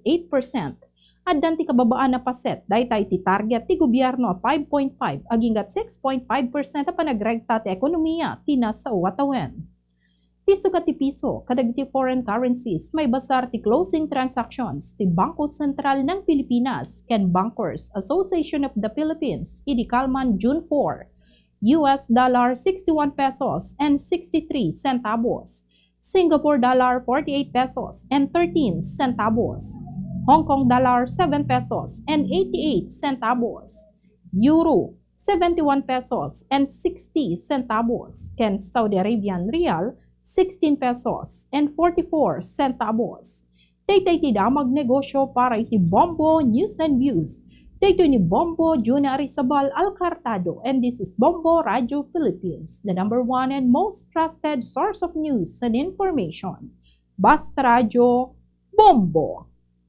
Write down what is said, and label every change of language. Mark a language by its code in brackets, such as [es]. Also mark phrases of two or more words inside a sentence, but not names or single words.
[ilo] Addan ti kababaan na paset dayta iti target ti gobyerno a 5.5 aginggat 6.5% a panagregta ti ekonomiya ti nasa uwatawen. Ti sukat ti piso kadag ti [en] foreign currencies [ilo] may basar ti [en] closing transactions [ilo] ti Bangko Sentral [en] ng Pilipinas ken Bankers Association of the Philippines [ilo] iti kalman [en] June 4, US dollar 61 pesos and 63 centavos, Singapore dollar 48 pesos and 13 centavos, Hong Kong dollar 7 pesos and 88 centavos, Euro 71 pesos and 60 centavos, ken Saudi Arabian Rial 16 pesos and 44 centavos. [ilo] Daytay ti damag negosyo para iti Bombo News and Views. Daytoy ni Bombo Juna Arizabal Alcartado, [en] and this is Bombo Radio Philippines, the #1 and most trusted source of news and information. [ilo] Basta Radio Bombo!